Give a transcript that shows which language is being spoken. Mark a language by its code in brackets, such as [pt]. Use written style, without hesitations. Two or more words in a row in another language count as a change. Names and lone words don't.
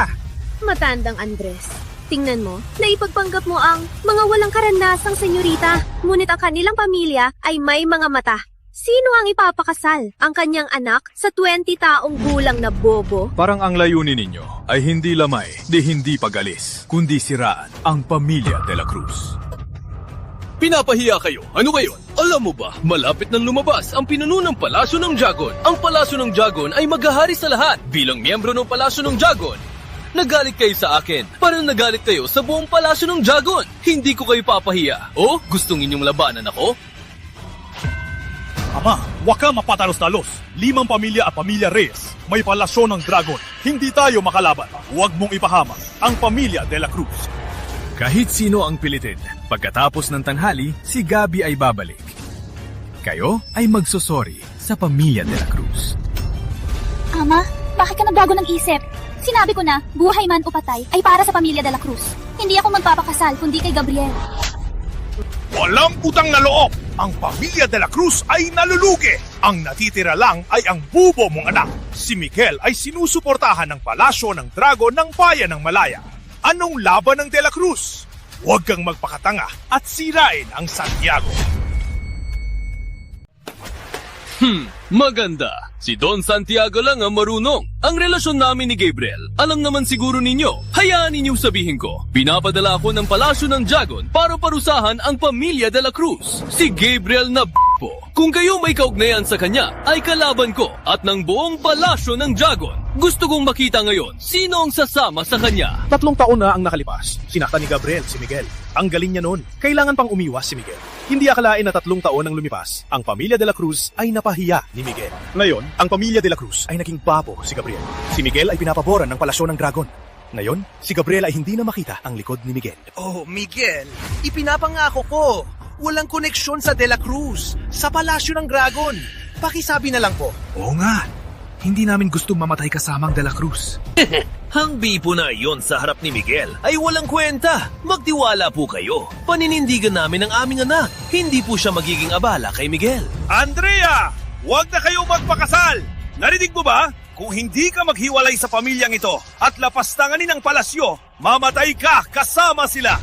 [tl] Matandang Andres, tingnan mo, naipagpanggap mo ang mga walang karanasang senyorita. Ngunit ang kanilang pamilya ay may mga mata. Sino ang ipapakasal? Ang kanyang anak sa 20 taong gulang na bobo? Parang ang layunin ninyo ay hindi lamay, di hindi pagalis, kundi siraan ang pamilya de la Cruz. Pinapahiya kayo. Ano kayo? Alam mo ba, malapit nang lumabas ang pinuno ng Palasyo ng Jagon. Ang Palasyo ng Jagon ay maghahari sa lahat. Bilang miyembro ng Palasyo ng Jagon, nagalit kayo sa akin. Parang nagalit kayo sa buong Palasyo ng Jagon. Hindi ko kayo papahiya. O, gustong inyong labanan ako? Ama, wag ka mapatalos-talos. 5 pamilya at pamilya Reyes. May palasyo ng Dragon. Hindi tayo makalaban. Huwag mong ipahamak ang pamilya de la Cruz. Kahit sino ang pilitin, Pagkatapos ng tanghali, si Gabi ay babalik. Kayo ay magsusori sa pamilya de la Cruz. Ama, bakit ka nagbago ng isip? Sinabi ko na, buhay man o patay ay para sa pamilya de la Cruz. Hindi ako magpapakasal kundi kay Gabriel. Walang utang na loob! Ang pamilya de la Cruz ay nalulugi! Ang natitira lang ay ang bubo mong anak. Si Miguel ay sinusuportahan ng palasyo ng dragon ng bayan ng Malaya. Anong laban ng de la Cruz? Huwag kang magpakatanga at sirain ang Santiago. Maganda. Si Don Santiago lang ang marunong. Ang relasyon namin ni Gabriel, alam naman siguro ninyo. Hayaan ninyong sabihin ko, pinapadala ako ng palasyo ng dragon para parusahan ang pamilya de la Cruz. Si Gabriel na po. Kung kayo may kaugnayan sa kanya, ay kalaban ko at ng buong palasyo ng dragon. Gusto kong makita ngayon sino ang sasama sa kanya. 3 taon na ang nakalipas. Sinaktan ni Gabriel si Miguel. Ang galing niya noon. Kailangan pang umiwas si Miguel. Hindi akalain na 3 taon ang lumipas. Ang pamilya de la Cruz ay napahiya ni Miguel. Ngayon, ang pamilya de la Cruz ay naging babo si Gabriel. Si Miguel ay pinapaboran ng palasyo ng dragon. Ngayon, si Gabriel ay hindi na makita ang likod ni Miguel. Oh, Miguel, ipinapangako ko. Walang koneksyon sa De La Cruz, sa palasyo ng dragon. Pakisabi na lang po. Oo nga, hindi namin gustong mamatay kasamang de la Cruz. Ang bipo na iyon sa harap ni Miguel ay walang kwenta. Magtiwala po kayo. Paninindigan namin ang aming anak. Hindi po siya magiging abala kay Miguel. Andrea! Huwag na kayo magpakasal! Narinig mo ba? Kung hindi ka maghiwalay sa pamilyang ito at lapastanganin ang palasyo, mamatay ka kasama sila!